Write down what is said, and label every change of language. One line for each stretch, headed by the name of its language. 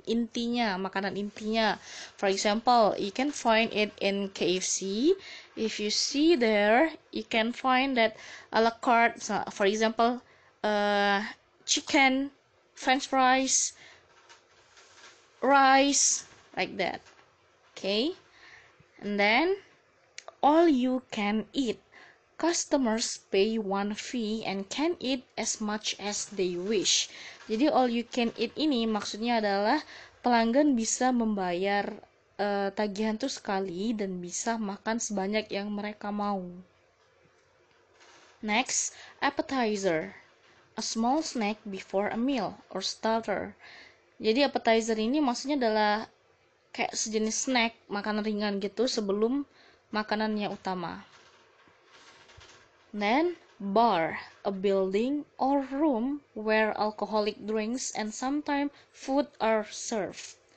Indonesian: Intinya, makanan intinya.
English: For example, you can find it in KFC. If you see there, you can find that a la carte. For example, chicken, French fries, rice, like that. Okay. And then all you can eat. Customers pay one fee and can eat as much as they wish.
Indonesian: Jadi all you can eat ini maksudnya adalah pelanggan bisa membayar tagihan tuh sekali dan bisa makan sebanyak yang mereka mau.
English: Next, appetizer. A small snack before a meal or starter.
Indonesian: Jadi appetizer ini maksudnya adalah kayak sejenis snack, makanan ringan gitu sebelum makanannya utama.
English: Then, bar, a building or room where alcoholic drinks and sometimes food are served.